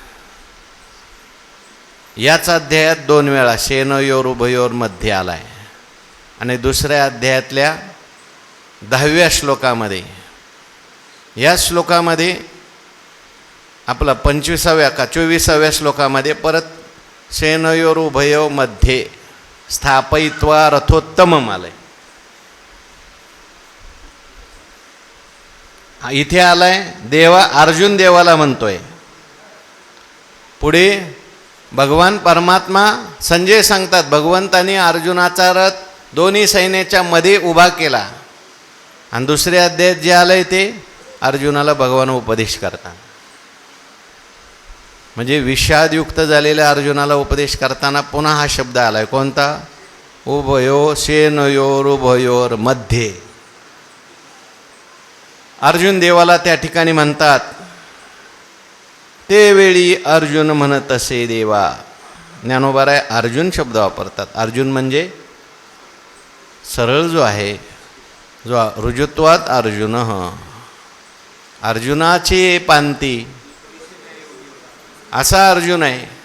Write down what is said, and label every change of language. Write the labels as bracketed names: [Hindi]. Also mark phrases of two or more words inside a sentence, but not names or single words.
[Marathi] याच अध्यायात 2 वेळा [Sanskrit] सेनयोर उभयोर मध्ये [Marathi] आला आहे आणि दुसऱ्या अध्यायातल्या 10व्या श्लोकामध्ये. या श्लोकामध्ये आपला 25व्या का 24व्या श्लोकामध्ये परत [Sanskrit] सेनयोर उभयो मध्ये स्थापयित्वा रथोत्तमम [Marathi] आलंय. इथे आलाय देवा, अर्जुन देवाला म्हणतोय. पुढे भगवान परमात्मा संजय सांगतात, भगवंतानी अर्जुनाचा रथ दोन्ही सैन्याच्या मध्ये उभा केला. आणि दुसऱ्या अध्यायात जे आलंय ते अर्जुनाला भगवान उपदेश करतात. म्हणजे विषादयुक्त झालेल्या अर्जुनाला उपदेश करताना पुन्हा हा शब्द आलाय. कोणता? [Sanskrit] उभयो सेनयोर उभयोर मध्ये. [Marathi] अर्जुन देवाला त्या ठिकाणी म्हणतात, ते वेळी अर्जुन म्हणत असे देवा. ज्ञानोबाराय अर्जुन शब्द वापरतात. अर्जुन म्हणजे सरळ जो आहे, जो ऋजुत्वात अर्जुन, अर्जुनाची पांती, असा अर्जुन आहे.